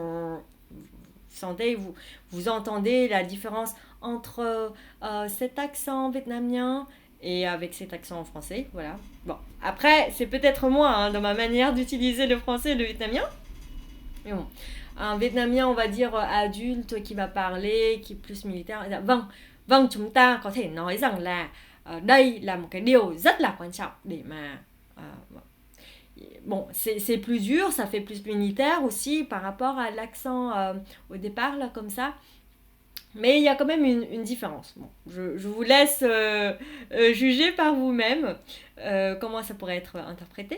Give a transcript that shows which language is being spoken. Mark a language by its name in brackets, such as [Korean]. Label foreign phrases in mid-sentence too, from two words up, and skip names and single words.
[French] Vous entendez la différence entre cet accent vietnamien et avec cet accent en français, voilà. Bon, après, c'est peut-être moi, hein, dans ma manière d'utiliser le français et le vietnamien. Mais bon, un vietnamien, on va dire adulte, qui va parler, qui est plus militaire. [Vietnamese] Vâng, vâng, chúng ta có thể nói rằng là đây là một cái điều rất là quan trọng để mà [French] bon, c'est plus dur, ça fait plus militaire aussi par rapport à l'accent au départ, là, comme ça. Mais il y a quand même une différence. Bon, je vous laisse juger par vous-même comment ça pourrait être interprété.